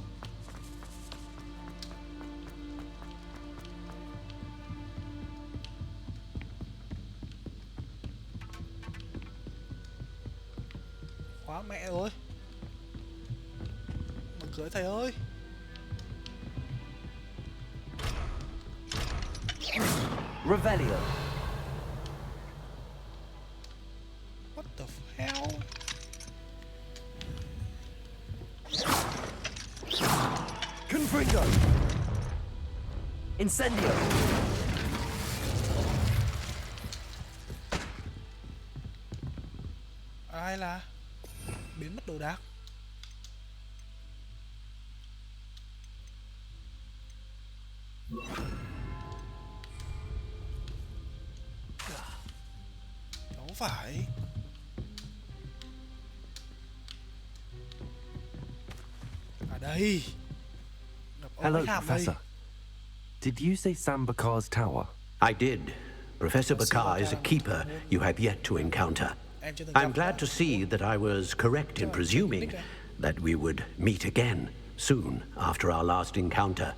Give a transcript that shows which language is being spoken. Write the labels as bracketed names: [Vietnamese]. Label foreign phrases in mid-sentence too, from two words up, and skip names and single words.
[Vietnamese] Quá mẹ rồi. Mở cửa thầy ơi. Revelio. [English] What the hell? Confringo. Incendio. [Vietnamese] Ai là biến mất đồ đạc. Không phải. À đây. [English] Hello, Professor. Did you say San Bakar's Tower? I did. Professor Bakar is a keeper you have yet to encounter. I'm glad to see that I was correct in presuming that we would meet again soon after our last encounter.